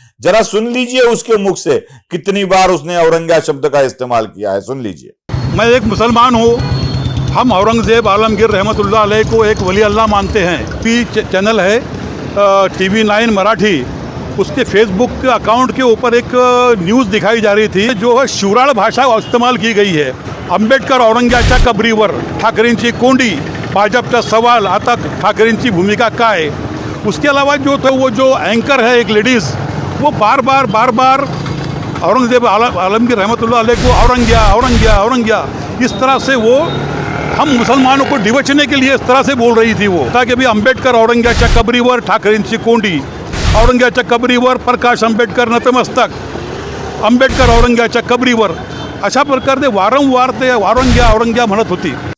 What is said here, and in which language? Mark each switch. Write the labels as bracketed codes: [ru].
[hi] जरा सुन लीजिए उसके मुख से कितनी बार उसने औरंग्या शब्द का इस्तेमाल किया है, सुन लीजिए। मैं एक मुसलमान हूँ, हम औरंगजेब आलमगीर रहमतुल्लाह अलैह को एक वली अल्लाह मानते हैं। चैनल है TV 9 मराठी, उसके फेसबुक के अकाउंट के ऊपर एक न्यूज़ दिखाई जा रही थी जो है शिवराळ भाषा इस्तेमाल की गई है। [mr] आंबेडकर औरंग्याच्या कबरीवर ठाकरेंची कोंडी, भाजपचा सवाल, आता ठाकरेंची भूमिका काय। [hi] उसके अलावा वो जो एंकर है एक लेडीज़, वो बार बार औरंगजेब आलमगीर रहमतुल्लाह अलैह को औरंग्या इस तरह से वो हम मुसलमानों को डिवचने के लिए इस तरह से बोल रही थी वो, ताकि भी [mr] आंबेडकर औरंग्याच्या कबरीवर ठाकरेंची कोंडी, औरंग्याच्या कबरीवर प्रकाश आंबेडकर नतमस्तक, आंबेडकर औरंग्याच्या कबरीवर, अशा प्रकारे वारंवार ते औरंग्या म्हणत होती।